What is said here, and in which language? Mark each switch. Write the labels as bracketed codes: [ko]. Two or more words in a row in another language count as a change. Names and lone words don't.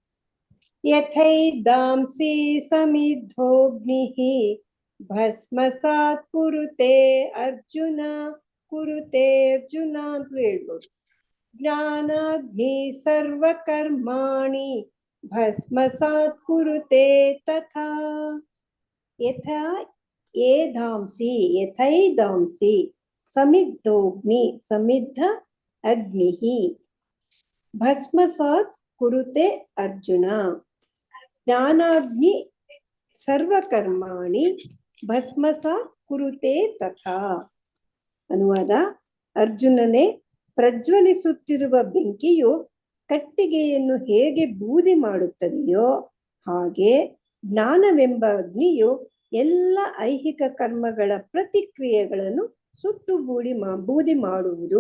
[sa] ಯಥೈದಾಂಸಿ ಸಮಿದ್ಧೋಗ್ನಿಃ ಭಸ್ಮಸಾತ್ ಕುರುತೆ ಅರ್ಜುನ [kn] ಅಂತ ಹೇಳ್ಬೋದು. [sa] ಜ್ಞಾನಾಗ್ನಿ ಸರ್ವಕರ್ಮಾಣಿ ಭಸ್ಮಸಾತ್ ಕುರುತೆ ತಥಾ. ಯಥೈದಾಂಸಿ ಸಮಿದ್ಧೋಗ್ನಿ, ಸಮಿದ್ಧ ಅಗ್ನಿಃ ಭಸ್ಮಸಾತ್ ಕುರುತೆ ಅರ್ಜುನ. ಜ್ಞಾನಾಗ್ನಿ ಸರ್ವಕರ್ಮಾಣಿ ಭಸ್ಮಸಾತ್ ಕುರುತೆ ತಥಾ. [kn] ಅನುವಾದ: ಅರ್ಜುನನೇ, ಪ್ರಜ್ವಲಿಸುತ್ತಿರುವ ಬೆಂಕಿಯು ಕಟ್ಟಿಗೆಯನ್ನು ಹೇಗೆ ಬೂದಿ ಮಾಡುತ್ತದೆಯೋ ಹಾಗೆ ಜ್ಞಾನವೆಂಬ ಅಗ್ನಿಯು ಎಲ್ಲ ಐಹಿಕ ಕರ್ಮಗಳ ಪ್ರತಿಕ್ರಿಯೆಗಳನ್ನು ಸುಟ್ಟು ಬೂದಿ ಮಾಡುವುದು.